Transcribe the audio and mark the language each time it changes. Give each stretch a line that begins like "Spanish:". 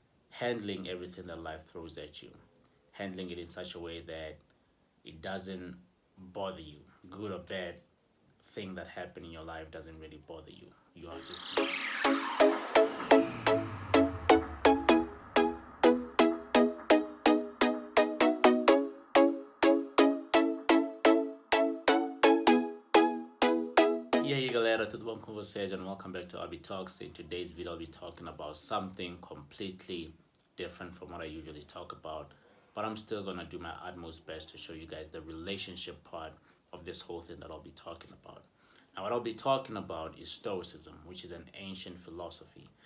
English: handling everything that life throws at you, handling it in such a way that it doesn't bother you, good or bad thing that happened in your life doesn't really bother you. You are just
Portuguese: E aí galera, tudo bom com vocês?
English: And welcome back to Abi Talks. In today's video, I'll be talking about something completely different from what I usually talk about. But I'm still gonna do my utmost best to show you guys the relationship part of this whole thing that I'll be talking about. Now, what I'll be talking about is Stoicism, which is an ancient philosophy.